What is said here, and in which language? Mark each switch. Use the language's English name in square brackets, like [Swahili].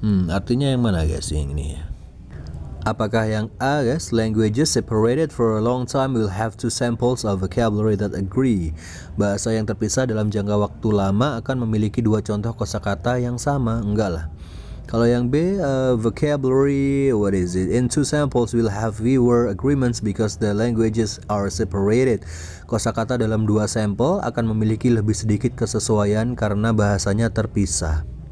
[Indonesian] Artinya yang mana guys yang ini? Apakah yang A guys, [English] languages separated for a long time will have two samples of vocabulary that agree. [Indonesian] Bahasa yang terpisah dalam jangka waktu lama akan memiliki dua contoh kosakata yang sama? Enggak lah. Kalau yang B, [English] vocabulary, what is it? In two samples will have fewer agreements because the languages are separated. [Indonesian] Kosakata dalam dua sampel akan memiliki lebih sedikit kesesuaian karena bahasanya terpisah.